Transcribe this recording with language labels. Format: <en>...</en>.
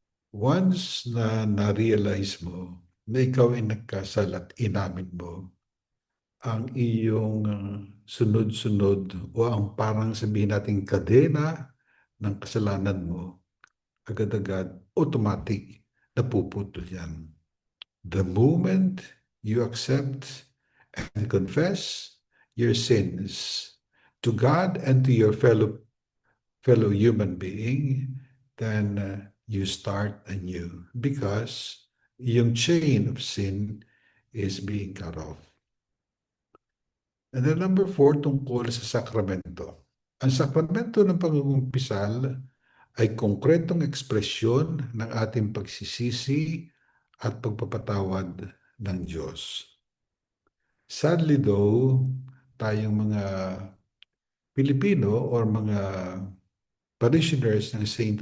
<tl>Once na na-realize mo na ikaw ay nagkasala at inamin mo, ang iyong sunod-sunod o ang parang sabihin natin kadena ng kasalanan mo, agad-agad, automatic, napuputol yan.</tl> <en>The moment you accept and confess your sins to God and to your fellow human being, then you start anew because</en> <tl>yung</tl> <en>chain of sin is being cut off. And then number 4,</en> <tl>tungkol sa sakramento. Ang sakramento ng pag-uumpisal ay konkretong ekspresyon ng ating pagsisisi at pagpapatawad ng Diyos.</tl> <en>Sadly though,</en> <tl>tayong mga Pilipino or mga parishioners ng St.</tl>